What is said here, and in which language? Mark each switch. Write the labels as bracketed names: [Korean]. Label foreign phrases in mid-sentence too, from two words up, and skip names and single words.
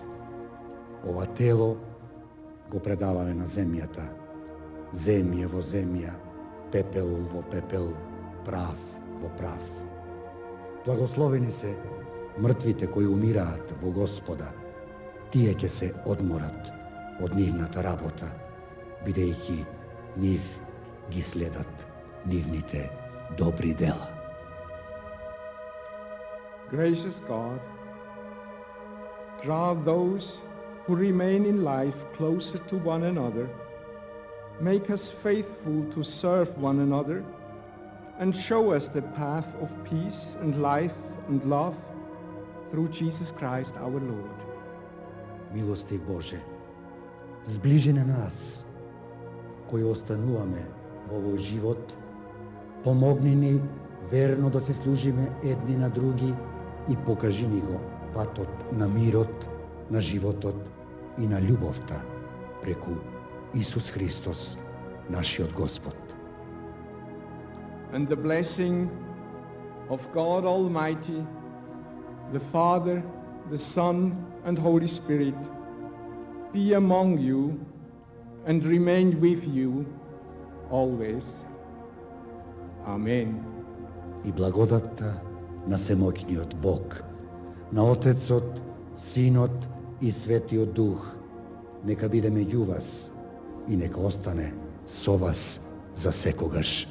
[Macedonian] Ова тело го предаваме на земјата, земја во земја, пепел во пепел, прав во прав. Благословени се мртвите кои умираат во Господа, тие ќе се одморат од нивната работа, бидејќи нив ги следат нивните добри дела. [English] Gracious God, draw those who remain in life closer to one another Make us faithful to serve one another and show us the path of peace and life and love through Jesus Christ our Lord. [Macedonian] Милостив Боже, зближи на нас, кои остануваме во овој живот, помогни ни верно да се служиме едни на други и покажи ни го патот на мирот, на животот и на љубовта преку Исус Христос, нашиот Господ. [English] And the blessing of God Almighty, the Father, the Son, and Holy Spirit be among you and remain with you always. Amen. [Macedonian] И благодатта на семоќниот Бог, на Отецот, Синот и Светиот Дух, нека биде меѓу вас и нека остане со вас за секогаш.